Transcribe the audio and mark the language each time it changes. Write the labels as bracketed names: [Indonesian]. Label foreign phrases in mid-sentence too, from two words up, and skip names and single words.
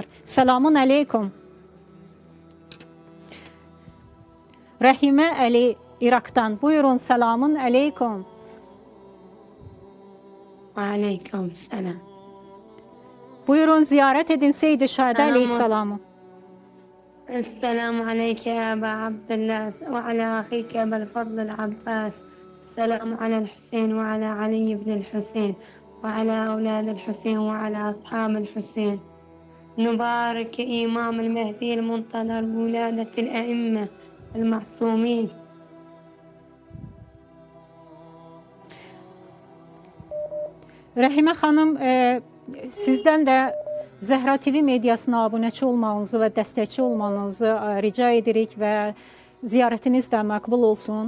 [Arabic] السلام عليكم. [Azerbaijani] Rəhimə Əli İraqdan. Buyurun, [Arabic] السلام عليكم. عليكم السلام. [Azerbaijani] Buyurun, ziyarət edin Seyyid-i Şühədə aleyhissalamı. [Arabic] السلام عليك يا أبا عبد الله وعلى أخيك أبا الفضل العباس. السلام على الحسين وعلى علي بن الحسين وعلى أولاد الحسين وعلى أصحاب الحسين. نبارك إمام المهدي المنتظر بولادة الأئمة المعصومين. [Azerbaijani] Rəhimə xanım, sizdən də Zəhra TV mediasına abunəçi olmağınızı və dəstəkçi olmanızı rica edirik və ziyarətiniz də məqbul olsun.